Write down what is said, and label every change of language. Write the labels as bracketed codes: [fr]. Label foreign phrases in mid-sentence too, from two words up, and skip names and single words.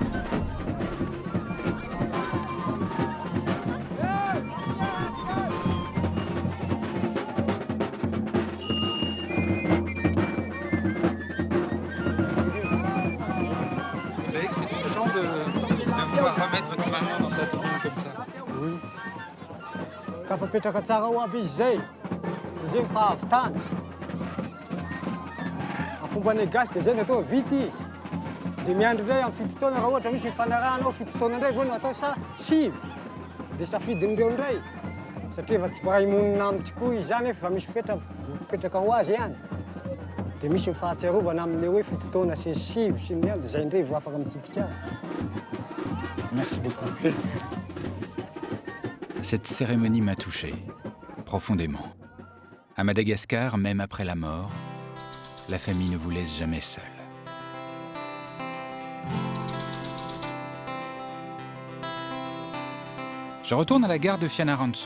[fr] Vous savez que c'est touchant de voir remettre votre maman dans sa tombe comme ça. Oui. [mg] Kafa petraka tsara ho aby izy zay. Zay fahavitana. Fomban'ny gasy dia zay no atao vity izy. Dia miandry indray amin'ny fito taona raha ohatra misy mifanarahana ao fito taona indray vao no atao sivy. Dia safidin'ireo indray. Satria efa tsy mahay monina aminy tokoa izy zany efa misy fetra mipetraka ho azy ihany. Dia misy mifahatsiarovana amin'ilay hoe fito taona sy sivy sy ny andro, izay indray vao afaka mitsipika azy. [fr] Merci beaucoup. Cette cérémonie m'a touché, profondément. À Madagascar, même après la mort, la famille ne vous laisse jamais seul. Je retourne à la gare de Fianarantsoa.